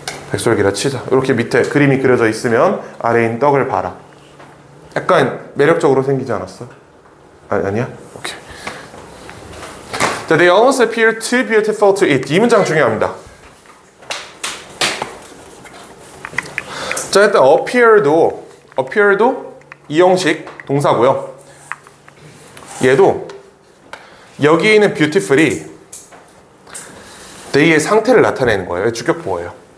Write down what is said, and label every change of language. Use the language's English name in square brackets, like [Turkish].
[Korean] 백설기라 치자. 이렇게 밑에 그림이 그려져 있으면 아래에 있는 떡을 봐라. 약간 매력적으로 생기지 않았어? 아니야? 오케이. [English] 자, they almost appear too beautiful to eat. [Korean] 이 문장 중요합니다. 자, 일단 appear도 이 형식 동사고요. 얘도 여기 있는 beautiful이 they의 상태를 나타내는 거예요. 주격보어예요.